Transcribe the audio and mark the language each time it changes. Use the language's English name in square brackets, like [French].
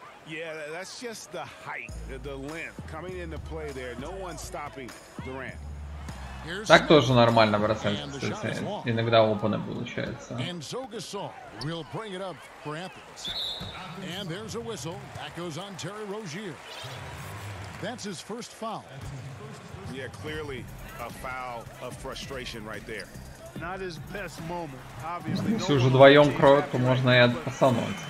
[English] Yeah, that's just the height, the length coming into play there. No one stopping Durant. [Russian] Так тоже нормально бросать, кстати. Иногда опены получается. [English] Yeah, clearly a foul of frustration right there. Not his best moment. Obviously, [Russian] если уже вдвоем кроют, то можно и отпасануть.